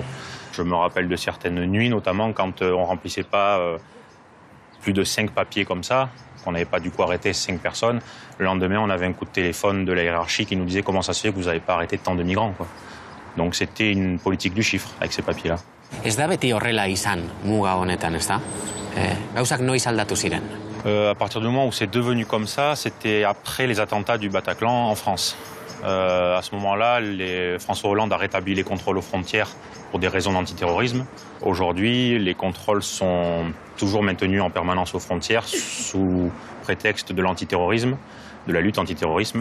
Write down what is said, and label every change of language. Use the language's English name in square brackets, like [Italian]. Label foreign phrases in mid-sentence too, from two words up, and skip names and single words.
[French] Je me rappelle de certaines nuits, notamment quand on remplissait pas plus de 5 papiers comme ça, qu'on n'avait pas du coup arrêté 5 personnes. Le lendemain, on avait un coup de téléphone de la hiérarchie qui nous disait comment ça se fait que vous n'avez pas arrêté tant de migrants, quoi. Donc c'était une politique du chiffre avec ces papiers-là. [Basque] Ez da beti horrela izan muga honetan, ez da? Gauzak noiz aldatu ziren? [French] À partir du moment où c'est devenu comme ça, c'était après les attentats du Bataclan en France. À ce moment-là, François Hollande a rétabli les contrôles aux frontières pour des raisons d'antiterrorisme. Aujourd'hui, les contrôles sont toujours maintenus en permanence aux frontières sous prétexte de l'antiterrorisme, de la lutte antiterrorisme.